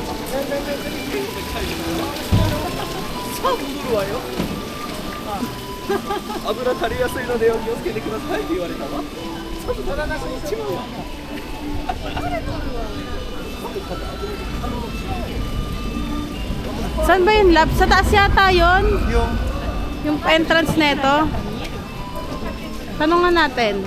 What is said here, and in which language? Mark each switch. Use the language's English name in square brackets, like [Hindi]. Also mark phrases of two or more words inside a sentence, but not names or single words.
[Japanese] 油足りやすいのでお気をつけてくださいって言われたわ。 [Filipino] Saan ba yung lab? Sa taas yata yun? yung Yung entrance neto? Tanungan natin.